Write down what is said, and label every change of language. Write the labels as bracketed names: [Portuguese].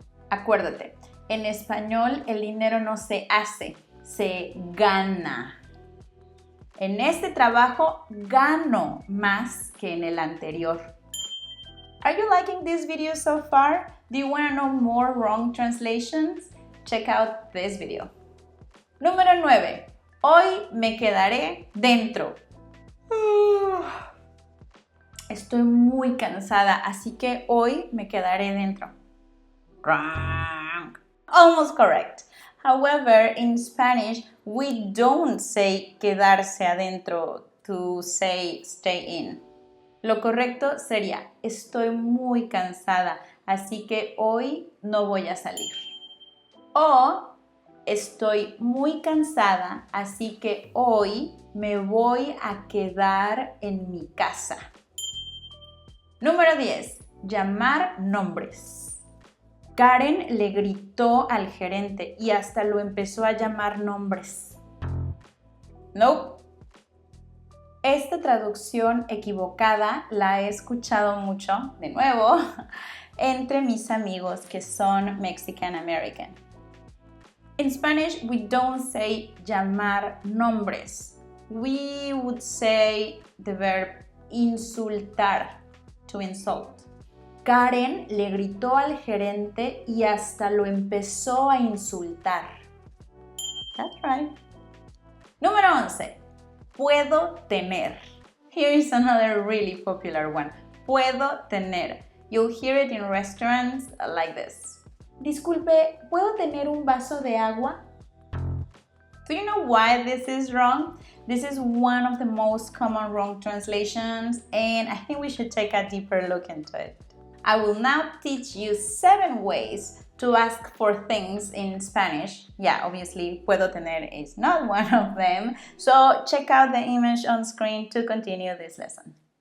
[Spanish] Acuérdate, en español el dinero no se hace, se gana. En este trabajo gano más que en el anterior. [English] Are you liking this video so far? Do you want to know more wrong translations? Check out this video. [Spanish] Número 9. Hoy me quedaré dentro. Estoy muy cansada, así que hoy me quedaré dentro. [English] Wrong. Almost correct. However, in Spanish, we don't say [Spanish] quedarse adentro [English] to say stay in. [Spanish] Lo correcto sería, estoy muy cansada, así que hoy no voy a salir. O, estoy muy cansada, así que hoy me voy a quedar en mi casa. Número 10. Llamar nombres. Karen le gritó al gerente y hasta lo empezó a llamar nombres. [English] Nope. [Spanish] Esta traducción equivocada la he escuchado mucho, de nuevo, entre mis amigos que son Mexican American. [English] In Spanish, we don't say llamar nombres. We would say the verb insultar, to insult. [Spanish] Karen le gritó al gerente y hasta lo empezó a insultar. [English] That's right. [Spanish] Número 11. Puedo tener. [English] Here is another really popular one. Puedo tener. You'll hear it in restaurants like this. [Spanish] Disculpe, ¿puedo tener un vaso de agua? [English] Do you know why this is wrong? This is one of the most common wrong translations, and I think we should take a deeper look into it. I will now teach you 7 ways to ask for things in Spanish. Yeah, obviously, puedo tener is not one of them. So check out the image on screen to continue this lesson.